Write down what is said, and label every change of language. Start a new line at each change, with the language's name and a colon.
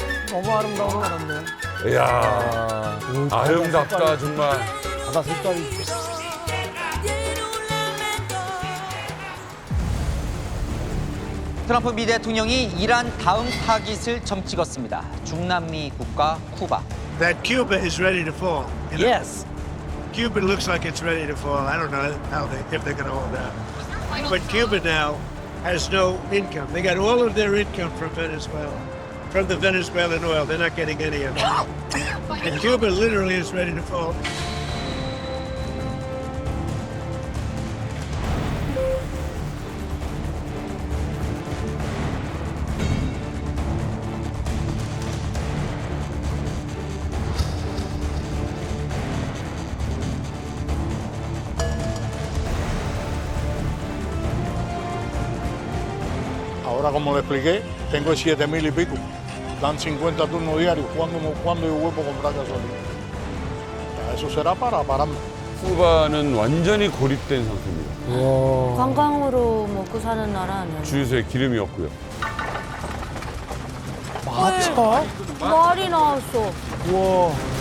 Korean: 너무 아름다운 나라인데요. 이야, 아름답다 정말. 바다 색깔이. 트럼프 미 대통령이 이란 다음 타깃을 점 찍었습니다. 중남미 국가 쿠바.
English: That Cuba is ready to fall. Yes. Cuba looks like it's ready to fall. I don't know if they're going to hold out. But Cuba now has no income. They got all of their income from Venezuela, from the Venezuelan oil. They're not getting any of it. And Cuba literally is ready to fall.
Spanish: Ahora, como le expliqué, tengo 7.000 y pico. Dan 50 turnos diarios. ¿Cuándo yo vuelvo a comprar gasolina? Ya, eso será para pararme.
Korean: 쿠바는 완전히 고립된 상태입니다. 관광으로 먹고 사는 나라 아니에요? 주유소에 기름이 없고요. 마차? 말이 나왔어. 와.